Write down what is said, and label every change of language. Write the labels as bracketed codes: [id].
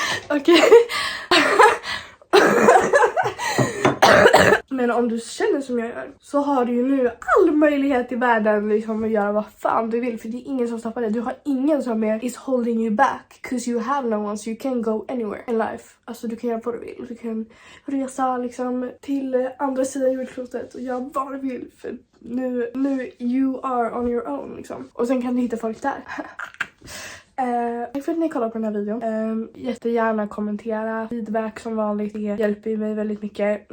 [sv] Okej. Men om du känner som jag gör så har du ju nu all möjlighet i världen liksom att göra vad fan du vill. För det är ingen som stoppar dig. Du har ingen som [en] is holding you back. Cause you have no one, so you can go anywhere in life. [sv] Alltså du kan göra vad du vill. Du kan resa liksom till andra sidan jordklotet och göra vad du vill. För nu [en] you are on your own [sv] liksom. Och sen kan du hitta folk där. Tack för att ni kollar på den här videon. Jättegärna kommentera. Feedback som vanligt. Det hjälper mig väldigt mycket.